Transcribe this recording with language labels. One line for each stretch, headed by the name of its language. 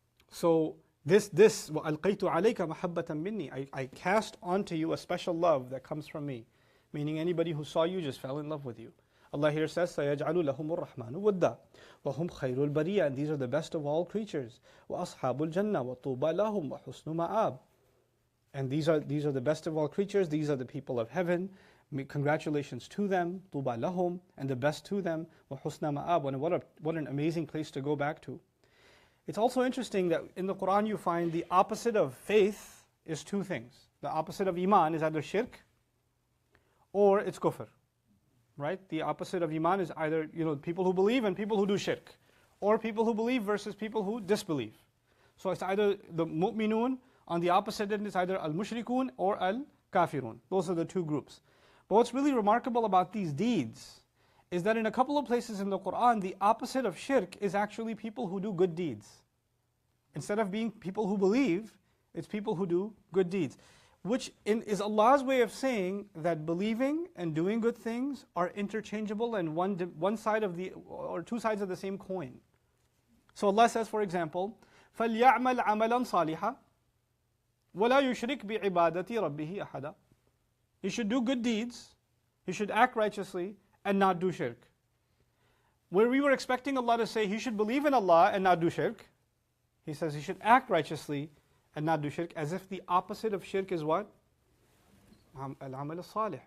Arabic: So this وَأَلْقَيْتُ عَلَيْكَ مَحَبَّةً مِّنِّي.
English: I cast onto you a special love that comes from me. Meaning anybody who saw you just fell in love with you.
Arabic: Allah here says, سَيَجْعَلُ لَهُمُ الرَّحْمَنُ وُدًّا وَهُمْ خَيْرُ الْبَرِيَّةِ.
English: And these are the best of all creatures.
Arabic: وَأَصْحَابُ الْجَنَّةِ وَطُوبَى لَهُمْ وَحُسْنُ مَآبٍ.
English: And these are the best of all creatures. These are the people of heaven. Congratulations to them, طُوبَى لَهُمْ, and the best to them, وَحُسْنَ مَآبٍ. And what an amazing place to go back to. It's also interesting that in the Quran you find the opposite of faith is two things. The opposite of iman is either shirk or it's kufr. Right? The opposite of iman is either people who believe and people who do shirk, or people who believe versus people who disbelieve. So it's either the mu'minun, on the opposite end it's either al-mushrikun or al-kafirun. Those are the two groups. But what's really remarkable about these deeds is that in a couple of places in the Quran, the opposite of shirk is actually people who do good deeds. Instead of being people who believe, it's people who do good deeds. Which is Allah's way of saying that believing and doing good things are interchangeable and one side of or two sides of the same coin.
Arabic: So Allah says, for example, فَلْيَعْمَلْ عَمَلًا صَالِحًا وَلَا يُشْرِكْ بِعِبَادَةِ رَبِّهِ أَحَدًا.
English: He should do good deeds, he should act righteously, and not do shirk. Where we were expecting Allah to say he should believe in Allah and not do shirk, He says he should act righteously and not do shirk, as if the opposite of shirk is what? Al-amal al-salih.